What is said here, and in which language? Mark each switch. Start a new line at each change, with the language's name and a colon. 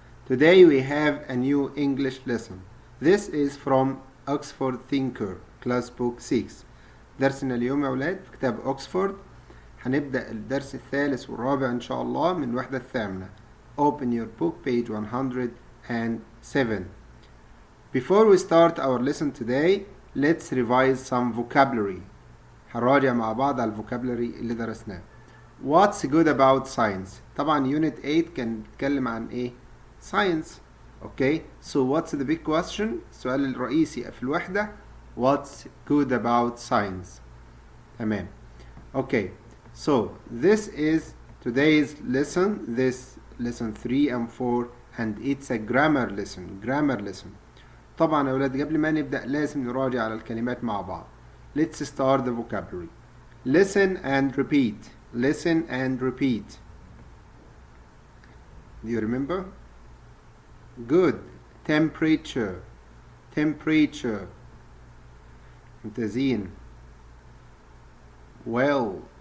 English: Today we have a new English lesson. This is from Oxford Thinker, class book 6.
Arabic: درسنا اليوم يا أولاد في كتاب أكسفورد. هنبدأ الدرس الثالث والرابع إن شاء الله من الوحدة الثامنة.
English: Open your book, page 107. Before we start our lesson today, let's revise some vocabulary.
Arabic: هنراجع مع بعض على الفوكابلري اللي درسناه.
English: What's good about science؟ طبعا unit 8
Arabic: كان بيتكلم عن ايه؟
English: science. Okay, so what's the big question؟
Arabic: السؤال الرئيسي في الوحدة
English: what's good about science؟ تمام. Okay, so this is today's lesson, this lesson 3 and 4, and it's a grammar lesson.
Arabic: طبعا يا أولاد قبل ما نبدأ لازم نراجع على الكلمات مع بعض.
English: Let's start the vocabulary. Listen and repeat. Listen and repeat. Do you remember? Good. Temperature. Temperature. ممتازين. Well.